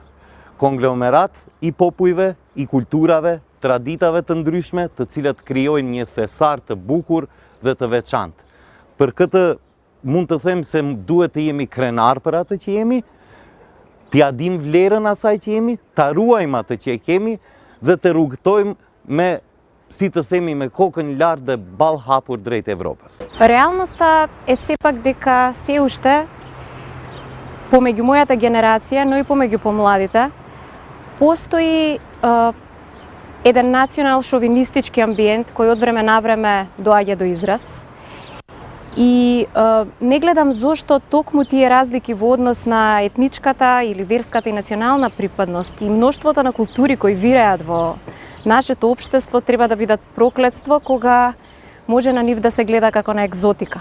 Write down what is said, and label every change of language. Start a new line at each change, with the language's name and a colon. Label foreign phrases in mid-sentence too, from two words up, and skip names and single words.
Albanian: Konglomerat i popujve, i kulturave, traditave të ndryshme, të cilat krijojnë një thesar të bukur dhe të veçantë. Për këtë mund të them se duhet të jemi krenar për atë që jemi, t'ja dim vlerën asaj që jemi, ta ruajmë atë që e kemi dhe të rrugtojmë me, si të themi, me kokën lart dhe ball hapur drejt Evropës.
Macedonian: Реалноста е сепак дека се уште помеѓу мојата генерација, но и помеѓу помладите, постои еден национал шовинистички амбиент кој од време на време доаѓа до израз. И не гледам зошто токму тие разлики во однос на етничката или верската и национална припадност и мноштвото на култури кои виреат во нашето општество треба да бидат проклетство кога може на нив да се гледа како на екзотика.